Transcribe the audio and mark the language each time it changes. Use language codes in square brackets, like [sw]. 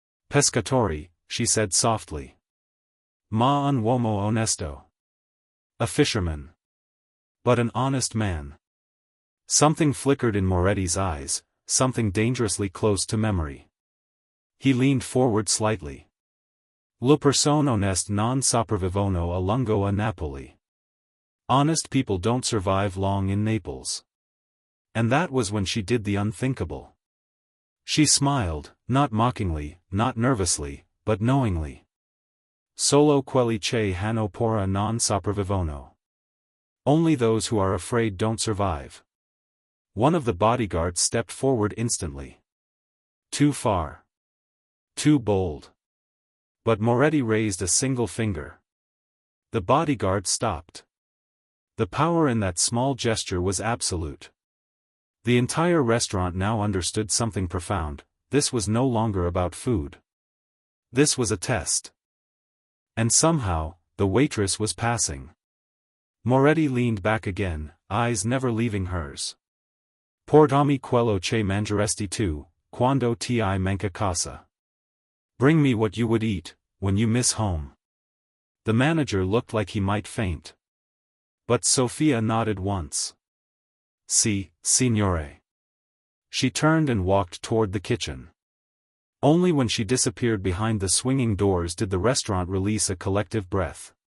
[it] Pescatori, [en] she said softly. [it] Ma un uomo onesto. [en] A fisherman. But an honest man. Something flickered in Moretti's eyes, something dangerously close to memory. He leaned forward slightly. [it] Le persone oneste non sopravvivono a lungo a Napoli. [en] Honest people don't survive long in Naples. And that was when she did the unthinkable. She smiled, not mockingly, not nervously, but knowingly. [it] Solo quelli che hanno paura non sopravvivono. [en] Only those who are afraid don't survive. One of the bodyguards stepped forward instantly. Too far. Too bold. But Moretti raised a single finger. The bodyguard stopped. The power in that small gesture was absolute. The entire restaurant now understood something profound. This was no longer about food. This was a test. And somehow, the waitress was passing. Moretti leaned back again, eyes never leaving hers. [it] Portami quello che mangeresti tu, quando ti manca casa. [en] Bring me what you would eat, when you miss home. The manager looked like he might faint. But Sofia nodded once. [it] Si, signore. [en] She turned and walked toward the kitchen. Only when she disappeared behind the swinging doors did the restaurant release a collective breath.